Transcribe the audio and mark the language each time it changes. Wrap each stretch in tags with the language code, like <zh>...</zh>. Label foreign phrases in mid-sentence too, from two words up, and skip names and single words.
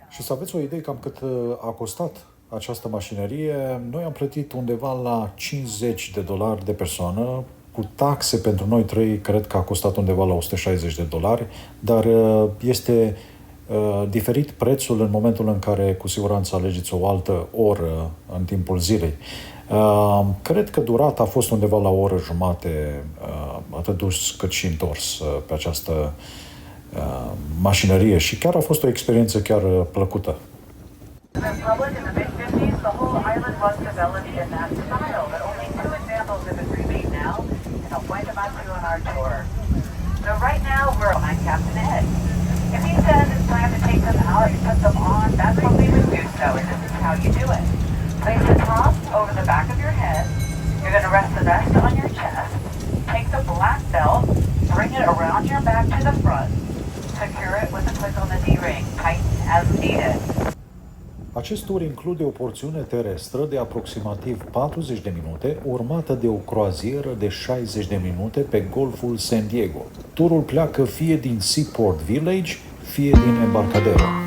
<ro>să aveți o idee cam cât a costat această mașinărie, noi am plătit undeva la $50 de persoană, cu taxe pentru noi trei, cred că a costat undeva la $160, dar este diferit prețul în momentul în care cu siguranță alegeți o altă oră în timpul zilei. Cred că durata a fost undeva la o oră jumate, atât dus cât și întors pe această mașinărie și chiar a fost o experiență chiar plăcută.</ro> <en>The Republic in the mid-50s, the whole island was developed in that style, but only two examples of it remain now, and I'll point them out to you on our tour. So right now, we're on Captain Ed. If he says it's time to take them out and put them on, that's what we would do so, and this is how you do it. Place the top over the back of your head. You're going to rest the vest on your chest. Take the black belt, bring it around your back to the front. Secure it with a click on the D-ring. Tighten as needed.</en> <ro>Acest tur include o porțiune terestră de aproximativ 40 de minute, urmată de o croazieră de 60 de minute pe Golful San Diego. Turul pleacă fie din Seaport Village, fie din Embarcadero.</ro>